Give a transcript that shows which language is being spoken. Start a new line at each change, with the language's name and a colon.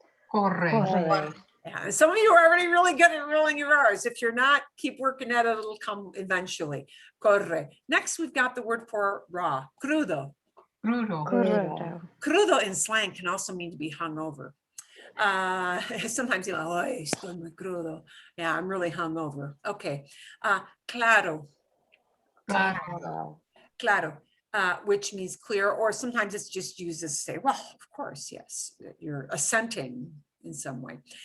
Spanish: Corre.
English: Yeah, and some of you are already really good at rolling your R's. If you're not, keep working at it. It'll come eventually. Corre. Next, we've got the word for raw.
Spanish: Crudo. Crudo.
English: Crudo in slang can also mean to be hungover. Sometimes you're like,
Spanish: "Ay, estoy muy crudo."
English: Yeah, I'm really hungover. Okay. Claro. Claro. Which means clear, or sometimes it's just used to say, well, of course, yes, you're assenting in some way.